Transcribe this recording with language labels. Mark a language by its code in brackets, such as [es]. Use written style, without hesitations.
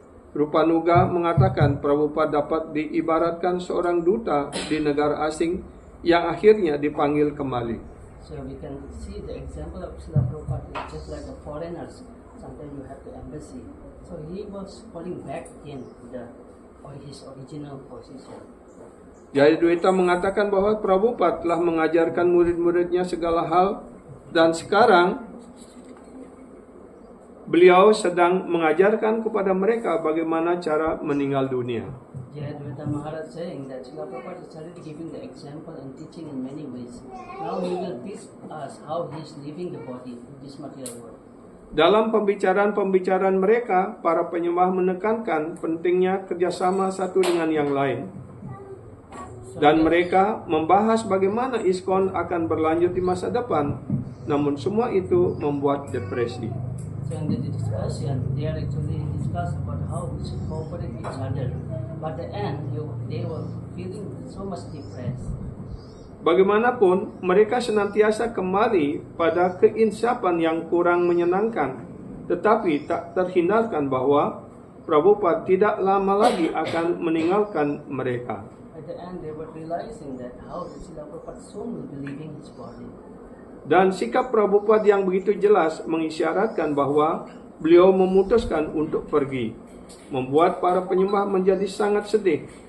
[id] Rupanuga mengatakan Prabhupada dapat diibaratkan seorang duta di negara asing yang akhirnya dipanggil kembali. [en] So we can see the example of Srila Prabhupada is just like the foreigners. Sometimes you have the embassy. So he was falling back again to his original position. [id] Jayadwaita mengatakan bahwa Prabhupada telah mengajarkan murid-muridnya segala hal dan sekarang beliau sedang mengajarkan kepada mereka bagaimana cara meninggal dunia. [en] Jayadwaita Maharaj saying that Srila Prabhupada is already giving the example and teaching in many ways. Now he will teach us how he is leaving the body in this material world. [id] Dalam pembicaraan-pembicaraan mereka, para penyembah menekankan pentingnya kerjasama satu dengan yang lain. Dan mereka membahas bagaimana ISKCON akan berlanjut di masa depan. Namun semua itu membuat depresi. [en] So in the discussion, they are actually discuss about how we should cooperate each other. But at the end, they were feeling so much depressed. [id] Bagaimanapun, mereka senantiasa kembali pada keinsapan yang kurang menyenangkan. Tetapi tak terhindarkan bahwa Prabhupada tidak lama lagi akan meninggalkan mereka. [en] At the end, they were realizing that how Srila Prabhupada soon will be leaving his body. [id] Dan sikap Prabhupada yang begitu jelas mengisyaratkan bahwa beliau memutuskan untuk pergi, membuat para penyembah menjadi sangat sedih.